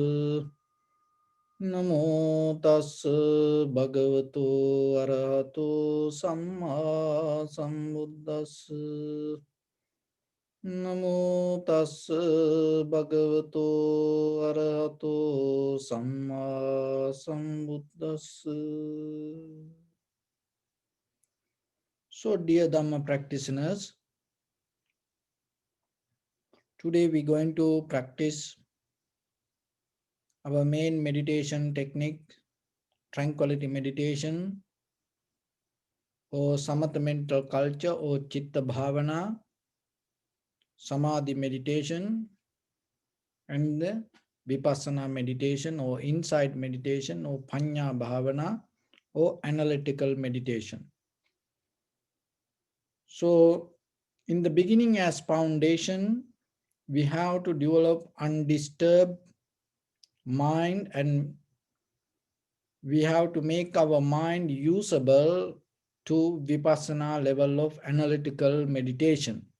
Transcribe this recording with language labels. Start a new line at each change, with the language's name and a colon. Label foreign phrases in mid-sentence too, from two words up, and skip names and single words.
Pali: Namo tassa bhagavato arahato samma sambuddhassa. Namo tassa bhagavato arahato samma sambuddhassa.
English: So, dear Dhamma practitioners, today we're going to practice our main meditation technique, tranquility meditation, or samatha mental culture, or
Pali: chitta bhavana,
English: samadhi meditation, and the vipassana meditation, or insight meditation, or
Pali: panya bhavana,
English: or analytical meditation. So, in the beginning, as foundation, we have to develop undisturbed mind, and we have to make our mind usable to vipassana level of analytical meditation.